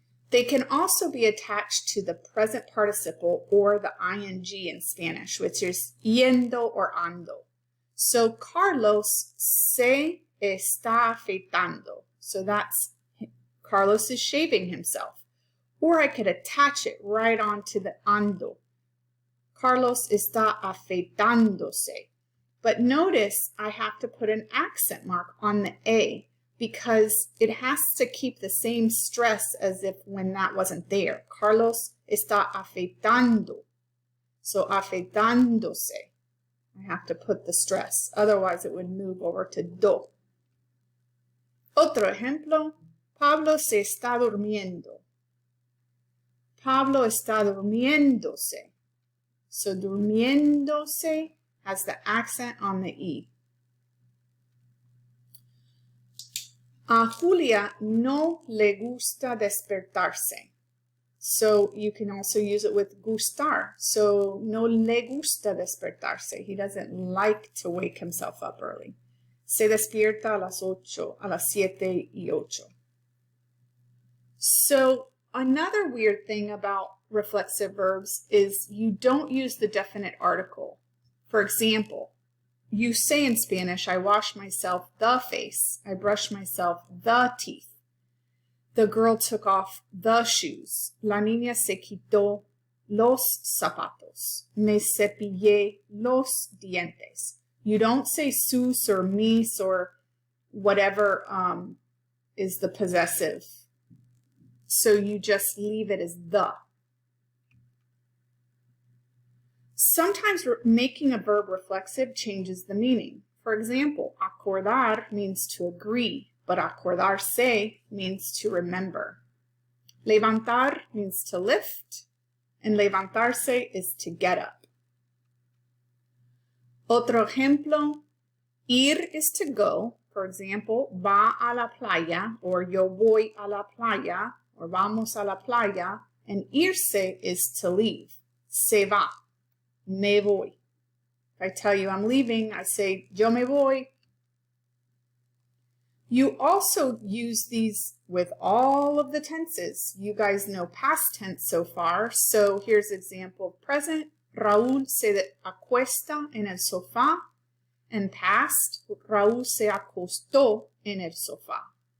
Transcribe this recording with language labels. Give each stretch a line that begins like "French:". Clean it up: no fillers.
English: They can also be attached to the present participle or the ing in Spanish, which is yendo or ando.
Spanish: So Carlos se está afeitando.
English: So that's Carlos is shaving himself. Or I could attach it right onto the ando.
Spanish: Carlos está afeitándose.
English: But notice I have to put an accent mark on the A because it has to keep the same stress as if when that wasn't there.
Spanish: Carlos está afeitando. So afeitándose.
English: I have to put the stress. Otherwise it would move over to do.
Spanish: Otro ejemplo. Pablo se está durmiendo. Pablo está durmiéndose. So durmiéndose
English: has the accent on the E.
Spanish: A Julia no le gusta despertarse.
English: So you can also use it with gustar.
Spanish: So no le gusta despertarse.
English: He doesn't like to wake himself up early.
Spanish: Se despierta a las 7:08.
English: So another weird thing about reflexive verbs is you don't use the definite article. For example, you say in Spanish, I wash myself the face. I brush myself the teeth. The girl took off the shoes.
Spanish: La niña se quitó los zapatos. Me cepillé los dientes.
English: You don't say sus or mis or whatever is the possessive. So you just leave it as the. Sometimes making a verb reflexive changes the meaning. For example, acordar means to agree, but acordarse means to remember. Levantar means to lift, and levantarse is to get up.
Spanish: Otro ejemplo,
English: ir is to go. For example,
Spanish: va a la playa, or yo voy a la playa, or vamos a la playa, and irse is to leave. Se va, me voy.
English: If I tell you I'm leaving, I say
Spanish: yo me voy.
English: You also use these with all of the tenses. You guys know past tense so far. So here's an example of present.
Spanish: Raúl se acuesta en el sofá.
English: And past,
Spanish: Raúl se acostó en el sofá.